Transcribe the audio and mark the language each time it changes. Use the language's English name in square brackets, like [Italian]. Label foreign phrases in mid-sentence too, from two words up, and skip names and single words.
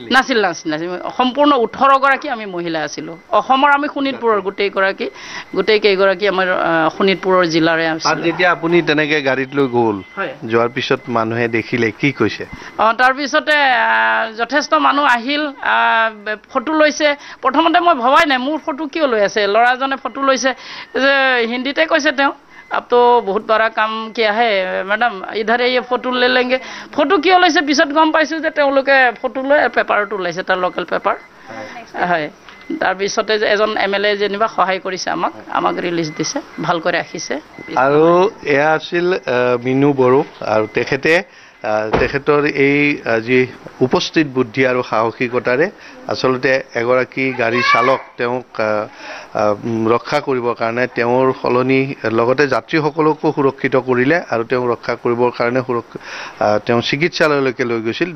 [Assamese] সম্পূৰ্ণ 18 গৰাকী আমি মহিলা আছিলোঁ অসমৰ আমি শোণিতপুৰৰ গোটেইকেইগৰাকী আমাৰ শোণিতপুৰৰ জিলাৰে আছিলোঁ যেতিয়া আপুনি তেনেকৈ গাড়ীত লৈ গ'ল যোৱাৰ পিছত মানুহে দেখিলে কি কৈছে তাৰপিছতে যথেষ্ট মানুহ আহিল ফটো লৈছে প্ৰথমতে মই ভবাই নাই মোৰ ফটো কিয় লৈ আছে ল'ৰাজনে ফটো লৈছে যে হিন্দীতে কৈছে তেওঁ [Hindi] अब तो बहुत बड़ा काम किया है मैडम इधर ये फोटो ले लेंगे [Assamese] फोटो किय লৈছে পিছত গম পাইছোঁ যে তেওঁলোকে ফটো লৈ পেপাৰটো লৈছে তাৰ [English] local paper [Assamese] হয় তাৰপিছতে এজন MLA যেনিবা সহায় কৰিছে আমাক ৰিলিজ দিছে ভালকৈ ৰাখিছে আৰু এয়া আছিল মিনু বড়ো আৰু তেখেতে তেখেতৰ এই যি উপস্থিত বুদ্ধি আৰু সাহসিকতাৰে আচলতে এগৰাকী গাড়ী চালক তেওঁক ৰক্ষা কৰিবৰ কাৰণে তেওঁৰ সলনি লগতে যাত্ৰীসকলকো সুৰক্ষিত কৰিলে আৰু তেওঁক ৰক্ষা কৰিবৰ কাৰণে তেওঁ চিকিৎসালয়লৈকে লৈ গৈছিল।